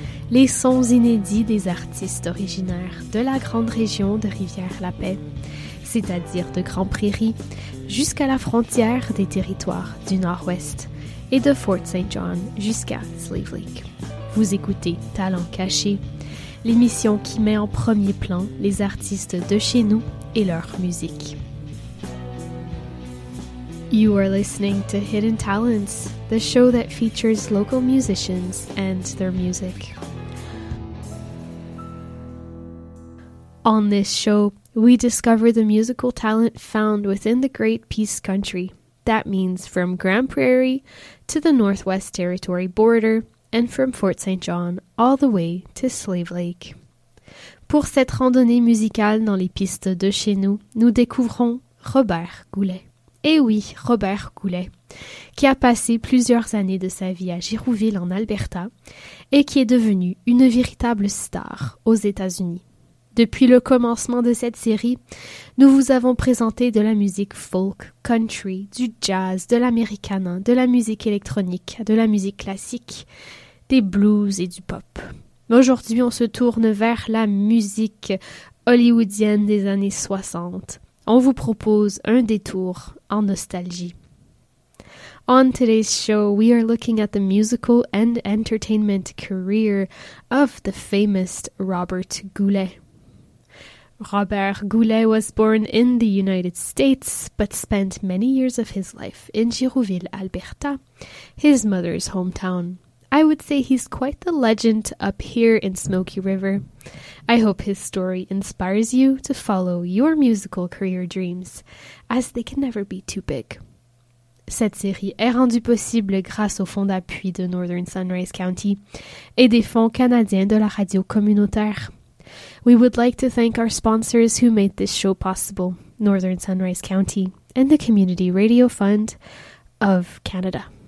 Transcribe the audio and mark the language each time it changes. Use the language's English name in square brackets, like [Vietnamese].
[French] Les sons inédits des artistes originaires de la grande région de Rivière-la-Paix, c'est-à-dire de Grand Prairie, jusqu'à la frontière des territoires du Nord-Ouest et de Fort St. John jusqu'à Slave Lake. Vous écoutez Talents cachés, l'émission qui met en premier plan les artistes de chez nous et leur musique. [English] You are listening to Hidden Talents, the show that features local musicians and their music. On this show, we discover the musical talent found within the Great Peace Country. That means from Grand Prairie to the Northwest Territory border and from Fort St. John all the way to Slave Lake. [French] Pour cette randonnée musicale dans les pistes de chez nous, nous découvrons Robert Goulet. Et oui, Robert Goulet, qui a passé plusieurs années de sa vie à Girouville en Alberta et qui est devenu une véritable star aux États-Unis. Depuis le commencement de cette série, nous vous avons présenté de la musique folk, country, du jazz, de l'americana, de la musique électronique, de la musique classique, des blues et du pop. Mais aujourd'hui, on se tourne vers la musique hollywoodienne des années 60. On vous propose un détour en nostalgie. [English] On today's show, we are looking at the musical and entertainment career of the famous Robert Goulet. Robert Goulet was born in the United States, but spent many years of his life in Girouville, Alberta, his mother's hometown. I would say he's quite the legend up here in Smoky River. I hope his story inspires you to follow your musical career dreams, as they can never be too big. [French] Cette série est rendue possible grâce au fonds d'appui de Northern Sunrise County et des fonds canadiens de la radio communautaire. [English] We would like to thank our sponsors who made this show possible, Northern Sunrise County and the Community Radio Fund of Canada.